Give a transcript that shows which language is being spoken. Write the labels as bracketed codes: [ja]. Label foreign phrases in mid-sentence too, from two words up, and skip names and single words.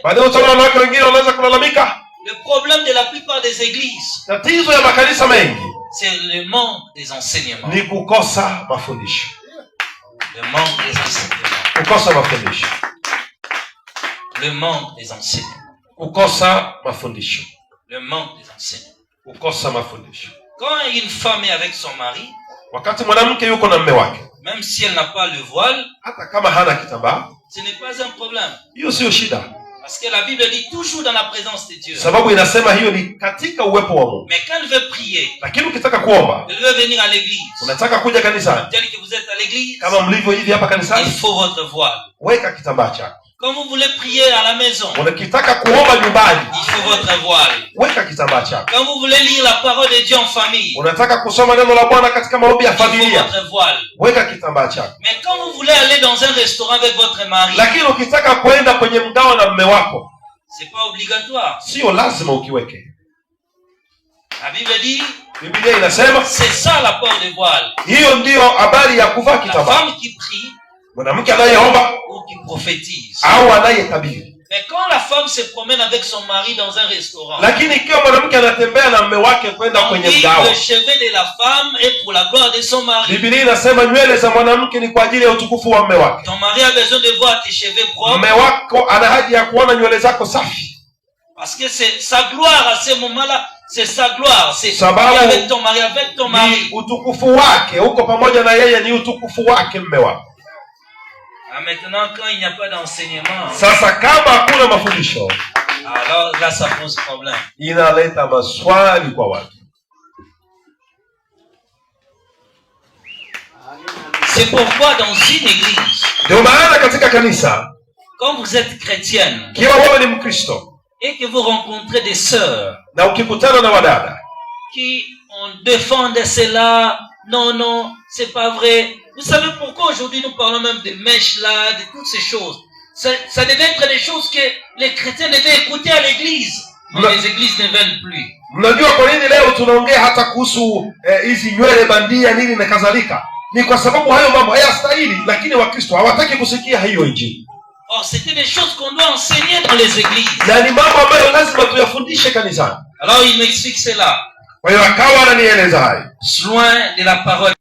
[sw] Baadaye utaona wanawake wengine wanaanza kulalamika. [fr] Le problème de la plupart des églises, [sw] tatizo ya makanisa mengi, [fr] c'est le manque des enseignements. [sw] Ni kukosa mafundisho. [fr] Le manque des enseignements. [sw] Kukosa mafundisho. [fr] Le manque des enseignements. [sw] Kukosa mafundisho. [fr] Le manque des enseignements. [sw] Kukosa mafundisho. [fr] Quand une femme est avec son mari, [sw] wakati mwanamke yuko na mume wake, [fr] même si elle n'a pas le voile, [sw] hata kama hana kitambaa, [fr] ce n'est pas un problème. [sw] Hiyo sio shida. [fr] Parce que la Bible dit toujours dans la présence de Dieu. [sw] Sababu inasema hiyo ni katika uwepo wa Mungu. [fr] Mais quand elle veut prier, [sw] lakini ukitaka kuomba, [fr] elle veut venir à l'église, [sw] unataka kuja kanisani, [fr] tel que vous êtes à l'église, [sw] kama mlivyo hivi hapa kanisani, [fr] il faut votre voile. [sw] Weka kitambaa chako. [fr] Quand vous voulez prier à la maison, [sw] unakitaka kuomba nyumbani, [fr] il faut votre voile. [sw] Weka kitambaa chako. [fr] Quand vous voulez lire la parole de Dieu en famille, [sw] unataka kusoma neno la Bwana katika maombi ya familia, [fr] il faut votre voile. [sw] Weka kitambaa chako. [fr] Mais quand vous voulez aller dans un restaurant avec votre mari, [sw] lakini ukitaka kwenda kwenye mgao na mume wako, [fr] c'est pas obligatoire. [sw] Sio lazima ukiweke. [fr] La Bible dit, [sw] Biblia inasema, [fr] c'est ça la porte de voile. [sw] Hiyo ndio habari ya kuvaa kitambaa. [fr] La femme qui prie, [sw] mwanamke anayeomba [fr] ou qui prophétise, [sw] au anayetabiri. [fr] Mais quand la femme se promène avec son mari dans un restaurant, [sw] lakini ikiwa mwanamke anatembea na mume wake kwenda kwenye mgao, [fr] le cheveu de la femme est pour la gloire de son mari. [sw] Biblia inasema nywele za mwanamke ni kwa ajili ya utukufu wa mume wake. [fr] Ton mari a besoin de voir tes cheveux propres. [sw] Mume wako ana haja ya kuona nywele zako safi. [fr] Parce que c'est sa gloire à ce moment-là, c'est sa gloire. C'est avec ton mari, avec ton mari. [sw] Utukufu wake uko pamoja na yeye, ni utukufu wake mume wako. [fr] Maintenant, quand il n'y a pas d'enseignement, [sw] sasa kama hakuna mafundisho, [fr] alors là ça pose problème. [sw] Inaleta maswali kwa watu. [fr] C'est pourquoi dans une église, [sw] ndio maana katika kanisa, [fr] quand vous êtes chrétienne, [sw] kiwa wewe ni Mkristo [fr] et que vous rencontrez des sœurs, [sw] na ukikutana na wadada [fr] qui on défend cela, non, c'est pas vrai. Vous savez pourquoi aujourd'hui nous parlons même de mèches là, de toutes ces choses. Ça devait être des choses que les chrétiens devaient écouter à l'église. Mais les églises ne veulent plus. [sw] Mnajua kwa nini leo tunaongea hata kuhusu hizi nywele bandia nini na kadhalika? Ni kwa sababu hayo mambo hayastahili, lakini Wakristo hawataki kusikia hiyo injili. [fr] Or c'était des choses qu'on doit enseigner dans les églises. [sw] Na ni mambo ambayo lazima tuyafundishe kanisani. [fr] Alors il m'explique cela. [sw] Kwa hiyo akawa ananieleza hayo. [fr] Loin de la parole